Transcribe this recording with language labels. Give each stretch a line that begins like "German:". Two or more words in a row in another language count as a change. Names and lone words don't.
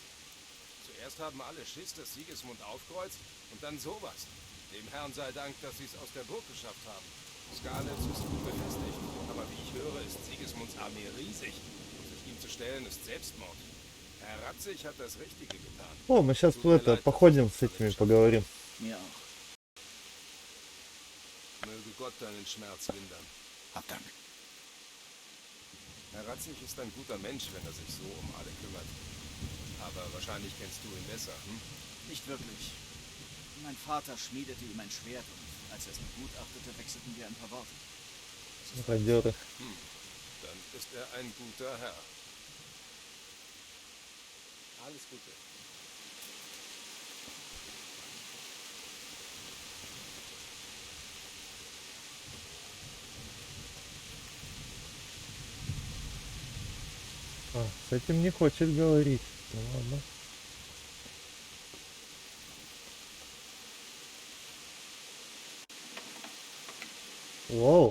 German: Zuerst haben alle Schiss, dass Sigismund aufkreuzt und dann sowas. Dem Herrn sei Dank, dass sie es aus der Burg geschafft haben. Skalitz ist gut befestigt, aber wie ich höre, ist Sigismunds Armee riesig. Sich ihm zu stellen, ist Selbstmord. Herr Ratzig hat das Richtige getan.
Russian: О, мы сейчас в это походим с этими поговорим.
German: Mir auch. Möge Gott deinen Schmerz lindern. Hab Dank. Herr Ratzig ist ein guter Mensch, wenn er sich so um alle kümmert. Aber wahrscheinlich kennst du ihn besser, hm? Nicht wirklich. Mein Vater schmiedete ihm ein Schwert und als er es begutachtete, wechselten wir ein paar Worte. Радиоры. Dann ist er ein guter Herr. Alles Gute.
Russian: А, с этим не хочет говорить. Ну ладно. Воу.